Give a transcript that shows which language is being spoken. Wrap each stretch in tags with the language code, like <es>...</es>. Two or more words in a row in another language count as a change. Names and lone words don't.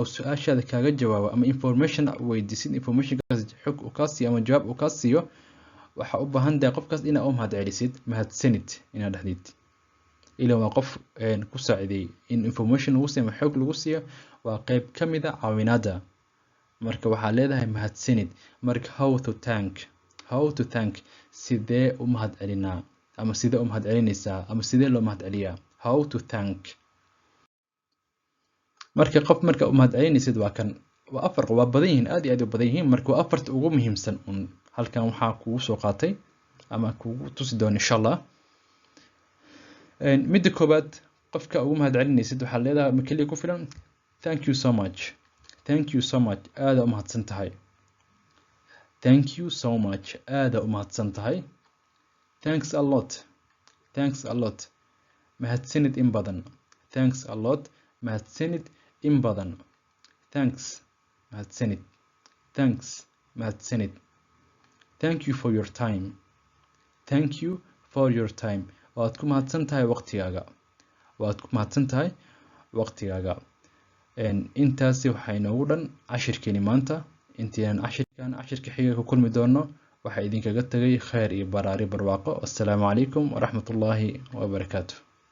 <so>su'aashaada kaaga jawaabo ama information weydiisid informationkaas xog uu ka siiyo ama jawaab uu ka siiyo waxa u baahan tahay qofkaas inaad u mahadcelisid mahadsanid inaad dhahdid ilaa waa qof ku saaciday in information lagu siiyo ama xog lagu siiyo waa qayb ka mid ah caawinaada marka waxaa leedahay mahadsanid marka</so> <en>how to thank</en> <so>sidee u mahadcelinaa ama sidee u mahadcelinaysaa ama sidee loo mahadceliyaa</so> <en>how to thank</en> <so>marka qof marka u mahadcelinaysid waa kan waa afar waa badan yihiin aad iyo aad u badan yihiin marka waa afarta ugu muhiimsan halkan waxaa kugu soo qaatay ama kugu tusi doona</so> <ar>إن شاء الله</ar> <so>midda koobaad qofka ugu mahadcelinaysid waxaa leedahay ma kaliya ku filan</so> <en>thank you so much</en> <so>aada u mahadsan tahay</so> <en>thank you so much</en> <so>aada u mahadsan tahay</so> <en>thanks a lot</en> <so>mahadsanid in badan</so> <en>thanks a lot</en> <so>mahadsanid in badan thanks mahadsanid</so> <en>thank you for your time</en> <so>waad ku mahadsan tahay waqtigaaga intaasi waxaa inoogu dhan cashirkeeni maanta intiinan cashirka xiga ku kulmi doono waxaa idinkaga tagay khayr iyo baraari barwaaqo</so> <ar>السلام عليكم ورحمة الله وبركاته</ar>